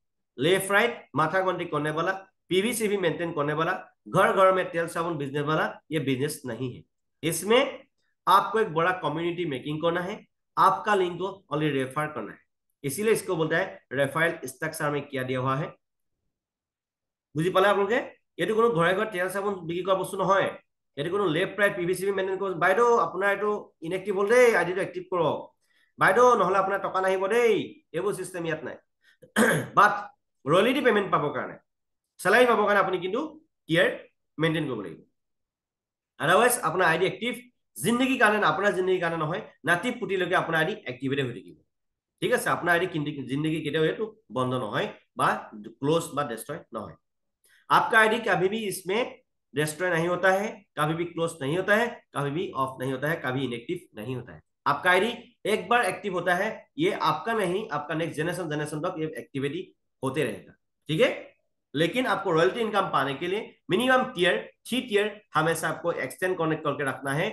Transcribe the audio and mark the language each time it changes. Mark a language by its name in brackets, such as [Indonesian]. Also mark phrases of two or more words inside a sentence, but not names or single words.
[English] left right [Hindi] माथा गंडी करने वाला, पीवीसीवी मेंटेन करने वाला, घर घर में तेल साबुन बिजनेस वाला, ये बिजनेस नहीं है। इसमें आपको एक बड़ा [English] community making [Hindi] करना है, आपका लिंक को [English] only refer [Hindi] करना है। इसीलिए इसको बोलता है [English] referral structure [Hindi] में किया दिया हुआ है। [Assamese] বুজি পালে আপোনালোকে? এইটো কোনো ঘৰে ঘৰে তেল চাবোন বিক্ৰী কৰা বস্তু নহয়। এইটো কোনো [English] left right [Assamese] পিভিচিবি মেইনটেইন কৰক। বাইদেউ আপোনাৰ এইটো ইনএক্টিভ হ'ল দেই, আইডিটো এক্টিভ কৰক। বাইদেউ নহ'লে আপোনাৰ টকা নাহিব দেই, এইবোৰ চিষ্টেম ইয়াত নাই। [English] but royalty payment [Assamese] পাবৰ কাৰণে, চেলাৰী পাবৰ কাৰণে আপুনি কিন্তু [English] tier maintain [Assamese] কৰিব লাগিব। আদাৰৱাইজ আপোনাৰ আইডি এক্টিভ জিন্দগীৰ কাৰণে, আপোনাৰ জিন্দগীৰ কাৰণে নহয়, নাতি পুতিলৈকে আপোনাৰ আইডি এক্টিভেটে হৈ থাকিব। ঠিক আছে? আপোনাৰ আইডি জিন্দগী কেতিয়াও এইটো বন্ধ নহয় বা ক্লোজ বা ডেষ্ট্ৰয় নহয়। [Hindi] आपका आईडी कभी भी इसमें डिस्ट्रॉय नहीं होता है, कभी भी क्लोज नहीं होता है, कभी भी ऑफ नहीं होता है, कभी इनएक्टिव नहीं होता है। आपका आईडी एक बार एक्टिव होता है, ये आपका नहीं, आपका [English] next generation [Hindi] तक ये एक्टिविटी होते रहेगा। ठीक है? लेकिन आपको [English] royalty income [Hindi] पाने के लिए [English] minimum tier [Hindi] 3 टीयर हमेशा आपको [English] extend connect [Hindi] करके रखना है।